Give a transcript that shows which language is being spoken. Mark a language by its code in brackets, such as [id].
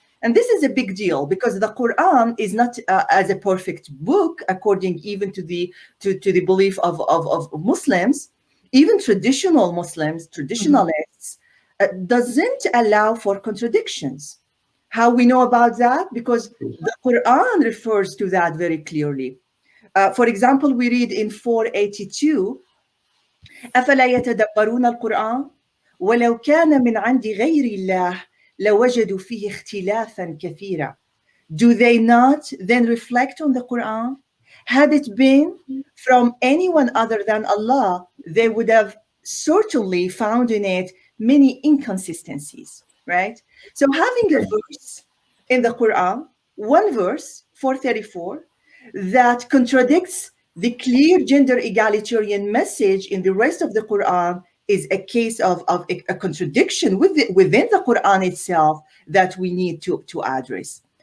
[en] And this is a big deal because the Quran is not as a perfect book, according even to the belief of Muslims. Even traditional Muslims, traditionalists, doesn't allow for contradictions. How we know about that? Because the Quran refers to that very clearly. For example, we read in 482, [ar] أَفَلَا يَتَدَبَّرُونَ الْقُرْآنَ وَلَوْ كَانَ مِنْ عَنْدِ غَيْرِ اللَّهِ لَوَجَدُوا فِيهِ اخْتِلَافًا كَثِيرًا. [en] Do they not then reflect on the Quran? Had it been from anyone other than Allah, they would have certainly found in it many inconsistencies, right? So having a verse in the Quran, one verse, 434, that contradicts the clear gender egalitarian message in the rest of the Quran is a case of a contradiction within the Quran itself that we need to address.